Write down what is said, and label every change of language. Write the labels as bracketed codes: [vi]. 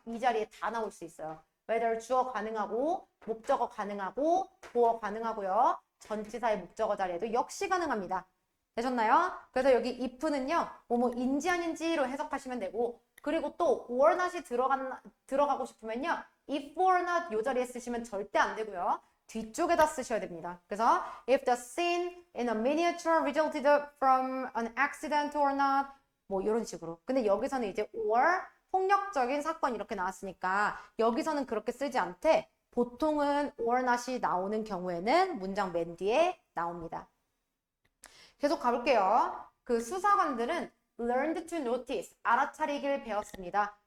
[ko] 이 자리에 다 나올 수 있어요. whether 주어 가능하고 목적어 가능하고 보어 가능하고요. 전치사의 목적어 자리에도 역시 가능합니다. 되셨나요? 그래서 여기 if는요. 뭐뭐인지 아닌지로 해석하시면 되고 그리고 또 or not이 들어가고 싶으면요. if or not 이 자리에 쓰시면 절대 안 되고요. 뒤쪽에다 쓰셔야 됩니다. 그래서 [en] if the scene in a miniature resulted from an accident or not [ko] 뭐 이런 식으로. 근데 여기서는 이제 [en] or [ko] 폭력적인 사건 이렇게 나왔으니까 여기서는 그렇게 쓰지 않되 보통은 or not이 나오는 경우에는 문장 맨 뒤에 나옵니다. 계속 가볼게요. 그 수사관들은 learned to notice, 알아차리길 배웠습니다.